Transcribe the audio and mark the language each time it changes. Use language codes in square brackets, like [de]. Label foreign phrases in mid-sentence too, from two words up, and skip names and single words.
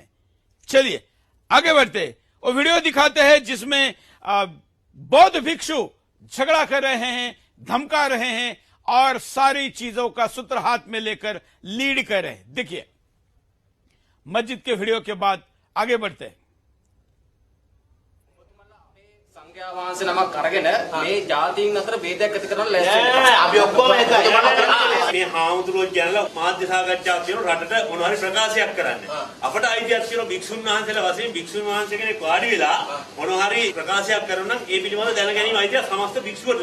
[hi] चलिए आगे बढ़ते, वो वीडियो दिखाते हैं जिसमें बौद्ध भिक्षु झगड़ा कर रहे हैं, धमका रहे हैं और सारी चीजों का सूत्र हाथ में लेकर लीड कर रहे हैं। देखिए मस्जिद के वीडियो के बाद आगे बढ़ते हैं। [si] සංඝයා වහන්සේ නමක් අරගෙන මේ ජාතීන් අතර ભેදයක් ඇති කරන්න ලෑස්ති වෙනවා. අපි ඔක්කොම එකයි. මේ හාමුදුරුවෝ ජනලා මාධ්‍ය සාකච්ඡාවක් තියෙන රටට මොනවා හරි ප්‍රකාශයක් කරන්න. අපට අයිතියක් තියෙන භික්ෂුන් වහන්සේලා වශයෙන් භික්ෂුන් වහන්සේ කෙනෙක් වාඩි වෙලා මොනවා හරි ප්‍රකාශයක් කරනවා නම් ඒ පිළිබඳව දැන ගැනීම අයිතිය සමස්ත භික්ෂුවට.